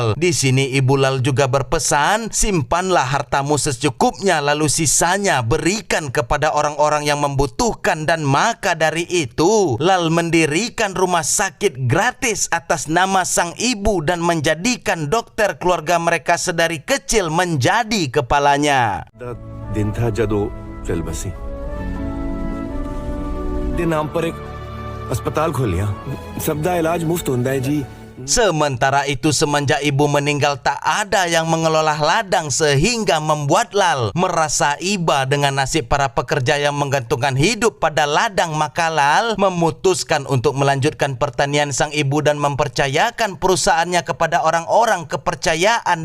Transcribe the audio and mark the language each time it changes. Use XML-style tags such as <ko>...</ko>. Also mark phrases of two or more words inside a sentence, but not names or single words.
<id>Di sini ibu Lal juga berpesan, simpanlah hartamu secukupnya, lalu sisanya berikan kepada orang-orang yang membutuhkan. Dan maka dari itu Lal mendirikan rumah sakit gratis atas nama sang ibu dan menjadikan dokter keluarga mereka sedari kecil menjadi kepalanya.</id> <pa>ਦਿਨ ਥਾ ਜਦੋਂ ਚੱਲ ਬਸੀ ਦੇ ਨਾਮ ਪਰ ਏਕ ਅਸਪਤਾਲ ਖੋਲਿਆ ਸਭਦਾ ਇਲਾਜ ਮੁਫ਼ਤ ਹੁੰਦਾ ਹੈ ਜੀ।</pa> <id>Sementara itu semenjak ibu meninggal tak ada yang mengelola ladang, sehingga membuat Lal merasa iba dengan nasib para pekerja yang menggantungkan hidup pada ladang. Maka Lal memutuskan untuk melanjutkan pertanian sang ibu dan mempercayakan perusahaannya kepada orang-orang kepercayaan.</id>